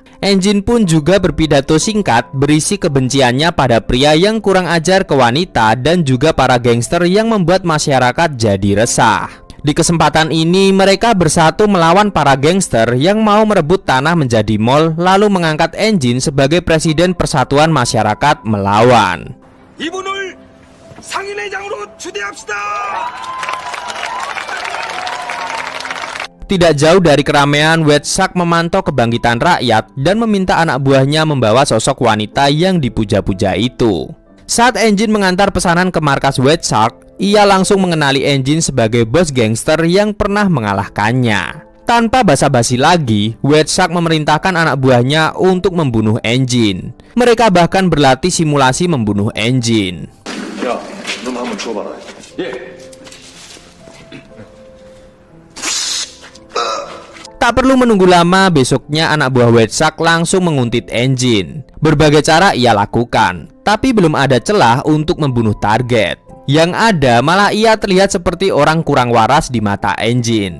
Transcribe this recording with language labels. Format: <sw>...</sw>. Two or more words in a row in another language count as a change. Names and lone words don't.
<id>Engine pun juga berpidato singkat berisi kebenciannya pada pria yang kurang ajar ke wanita dan juga para gangster yang membuat masyarakat jadi resah. Di kesempatan ini, mereka bersatu melawan para gangster yang mau merebut tanah menjadi mall, lalu mengangkat Engine sebagai presiden Persatuan Masyarakat Melawan.</id> <ko>이분을 상인회장으로 추대합시다.</ko> <id>Tidak jauh dari keramaian, White Shark memantau kebangkitan rakyat dan meminta anak buahnya membawa sosok wanita yang dipuja-puja itu. Saat Engine mengantar pesanan ke markas White Shark, ia langsung mengenali Engine sebagai bos gangster yang pernah mengalahkannya. Tanpa basa-basi lagi, White Shark memerintahkan anak buahnya untuk membunuh Engine. Mereka bahkan berlatih simulasi membunuh Engine. Ya,</id> <ko>너 한번 줘봐라. 예.</ko> <id>Tak perlu menunggu lama, besoknya anak buah White Shark langsung menguntit Engine. Berbagai cara ia lakukan, tapi belum ada celah untuk membunuh target. Yang ada malah ia terlihat seperti orang kurang waras di mata Engine.</id>